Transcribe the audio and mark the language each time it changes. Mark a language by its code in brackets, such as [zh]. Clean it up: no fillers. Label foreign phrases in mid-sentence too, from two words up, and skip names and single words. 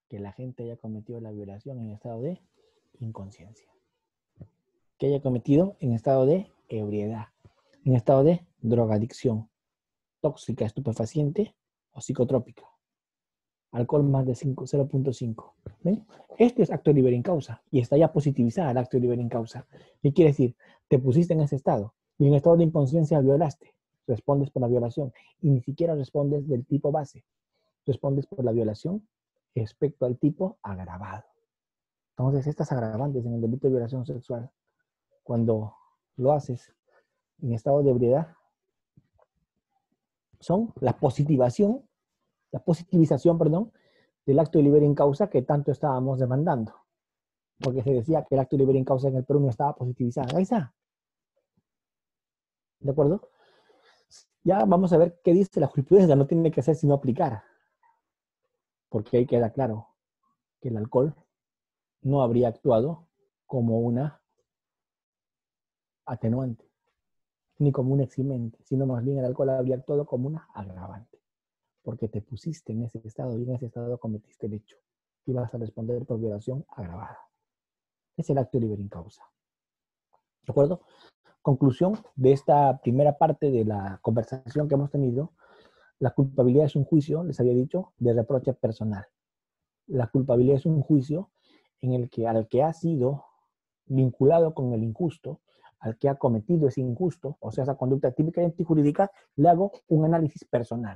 [es] que la gente haya cometido la violación en estado de inconsciencia. Que haya cometido en estado de ebriedad, en estado de drogadicción, tóxica, estupefaciente o psicotrópica. Alcohol más de 0.5. ¿Ven? Este es acto de [la] liber in causa [es] y está ya positivizada el acto de [la] liber in causa. [es] ¿Qué quiere decir? Te pusiste en ese estado y en estado de inconsciencia violaste. Respondes por la violación y ni siquiera respondes del tipo base. Respondes por la violación respecto al tipo agravado. Entonces, estas agravantes en el delito de violación sexual, cuando lo haces en estado de ebriedad, son la positivización, perdón, del acto de [la] liber in causa [es] que tanto estábamos demandando. Porque se decía que el acto de [la] liber in causa [es] en el Perú no estaba positivizado. Ahí está. ¿De acuerdo? Ya vamos a ver qué dice la jurisprudencia. No tiene que ser sino aplicar. Porque ahí queda claro que el alcohol no habría actuado como una atenuante, ni como un eximente, sino más bien el alcohol habría actuado como una agravante. Porque te pusiste en ese estado y en ese estado cometiste el hecho. Y vas a responder por violación agravada. Es el acto de [la] liber in causa. [es] ¿De acuerdo? Conclusión de esta primera parte de la conversación que hemos tenido. La culpabilidad es un juicio, les había dicho, de reproche personal. La culpabilidad es un juicio en el que al que ha sido vinculado con el injusto, al que ha cometido ese injusto, o sea, esa conducta típica y antijurídica, le hago un análisis personal.